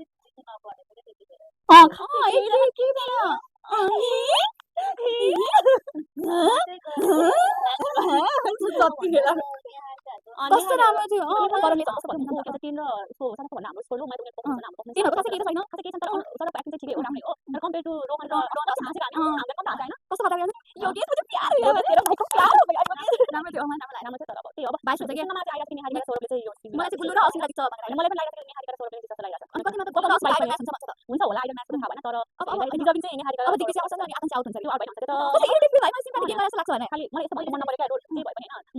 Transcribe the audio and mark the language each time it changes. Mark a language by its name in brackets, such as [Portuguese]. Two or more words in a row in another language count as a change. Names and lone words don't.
[Nepali] कस्तो राम्रो थियो तिम्रो उसको साथको भन्दा हाम्रो स्कोर मैले तिनीहरूको चाहिँ केही छैन सौरभ एक्टिङ चाहिँ ठिकै हो राम्रै हो तर [English] compare to [Nepali] रोहन र हाँसेको हामीले कम हान्छ होइन कस्तो खतरा योगेश [Hindi] मुझे प्यार हो गया [Nepali] तेरा भाई को प्यार हो गया योगेश राम्रो थियो राम्रो थियो तर अब त्यही अब 22 हुन्छ के सुनमा चाहिँ आइरहेको निहारी सौरभले चाहिँ यो मलाई चाहिँ गुल्लु र अश्विन लाग्छ भनेर मलाई पनि लागिरहेको निहारी र सौरभले जस्तो लागिरहेको अनि कतिमा त गुल्लु र अश्विन लाग्छ हुन्छ भन्छ त हुन्छ होला आइडल म्याचको थाहा भएन तर अब डिजर्भिङ चाहिँ निहारी अब दिग्विजय आउँछ नि आकांक्षा आउट हुन्छ त्यो आउट भइहाल्छ कस्तो त्यो [English] irritate feel [Nepali] भयो मलाई [English] sympathy game [Nepali] जस्तो लाग्छ भने खाली मलाई यस्तो मन नपरेको क्या रोड जे भयो भने होइन